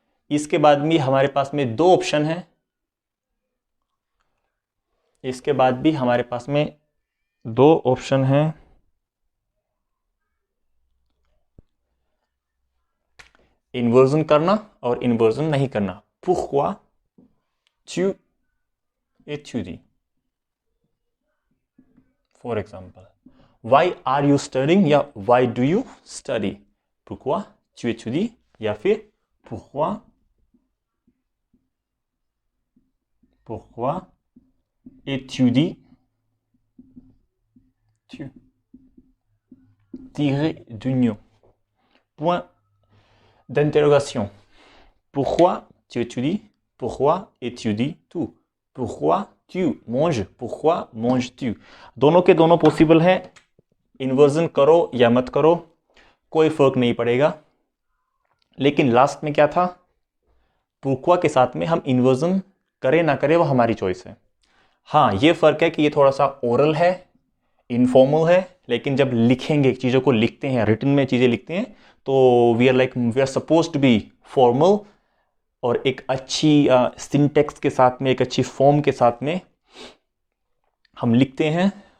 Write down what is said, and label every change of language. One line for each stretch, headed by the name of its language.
Hindi: इसके बाद भी हमारे पास में दो ऑप्शन हैं, इसके बाद भी हमारे पास में दो ऑप्शन हैं, इन्वर्जन करना और इन्वर्जन नहीं करना।
French: pourquoi tu étudies,
English: for example why are you studying या why do you study, pourquoi tu étudies या फिर pourquoi
French: étudies-tu, tiré d'union, point d'interrogation, pourquoi tu étudies, pourquoi étudies-tu, pourquoi tu manges, pourquoi manges-tu।
Hindi: दोनों के दोनों possible हैं, inversion करो या मत करो कोई फर्क नहीं पड़ेगा। लेकिन लास्ट में क्या था, pourquoi के साथ में हम इन्वर्जन करें ना करें वो हमारी चॉइस है। हाँ ये फर्क है कि ये थोड़ा सा ओरल है, इनफॉर्मल है, लेकिन जब लिखेंगे, चीज़ों को लिखते हैं, रिटन में चीज़ें लिखते हैं, तो
English: we are suppose to be formal
Hindi: और एक अच्छी सिंटेक्स के साथ में, एक अच्छी फॉर्म के साथ में हम लिखते हैं।